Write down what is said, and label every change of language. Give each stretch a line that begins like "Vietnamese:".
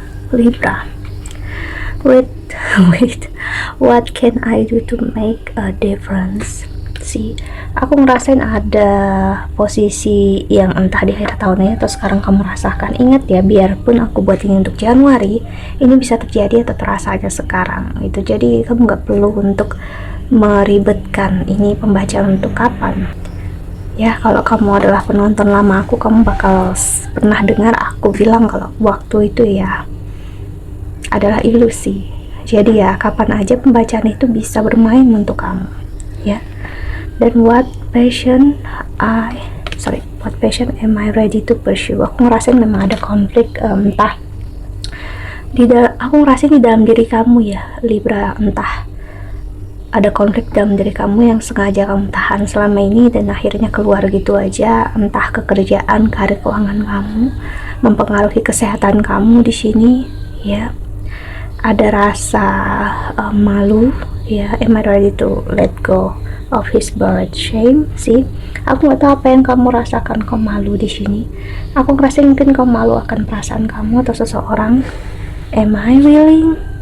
English: Libra, wait, what can I do to make a difference?
Indonesian: Aku ngerasain ada posisi yang entah di akhir tahunnya atau sekarang kamu rasakan. Ingat ya, biarpun aku buat ini untuk Januari, ini bisa terjadi atau terasa aja sekarang itu. Jadi kamu nggak perlu untuk meribetkan ini pembacaan untuk kapan ya. Kalau kamu adalah penonton lama aku, kamu bakal pernah dengar aku bilang kalau waktu itu ya adalah ilusi. Jadi ya kapan aja pembacaan itu bisa bermain untuk kamu ya.
English: Dan what passion am I ready to pursue?
Indonesian: Aku ngerasain memang ada konflik, entah aku ngerasain di dalam diri kamu ya Libra, entah ada konflik dalam diri kamu yang sengaja kamu tahan selama ini dan akhirnya keluar gitu aja, entah kekerjaan, karir, keuangan kamu, mempengaruhi kesehatan kamu di sini ya. Ada rasa malu ya,
English: am I ready to let go of his birth shame?
Indonesian: Aku nggak tahu apa yang kamu rasakan, kamu malu di sini. Aku ngerasa mungkin kamu malu akan perasaan kamu atau seseorang.
English: Am I willing?